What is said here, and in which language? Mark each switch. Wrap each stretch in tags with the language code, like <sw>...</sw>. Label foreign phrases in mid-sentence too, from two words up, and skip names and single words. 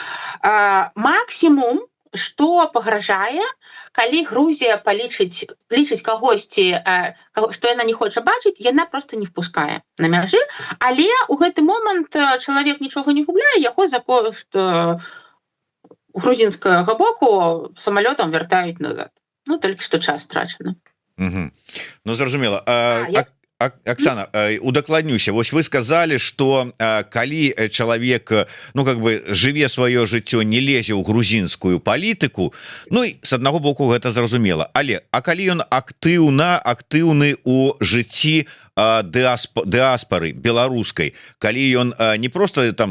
<be>Максімум, што пагражае, калі Грузія лічыць кагосьці, што яна не хоча бачыць, яна проста не впускае на мяжы, але ў гэты момант чалавек нічога не губляе, яго за кошт грузінскага боку самалётам вяртаюць назад. Ну, толькі што час страчаны. Ну, зразумела. Оксана, удакладнюся, вось</be> <ru>вы сказали, что</ru> <be>калі чалавек, ну,</be> <ru>как бы</ru> <be>жыве сваё жыццё, не лезе ў грузінскую палітыку, ну і з аднаго боку гэта зразумела, але калі ён актыўны ў жыцці дыаспары беларускай, калі ён не просто там</be>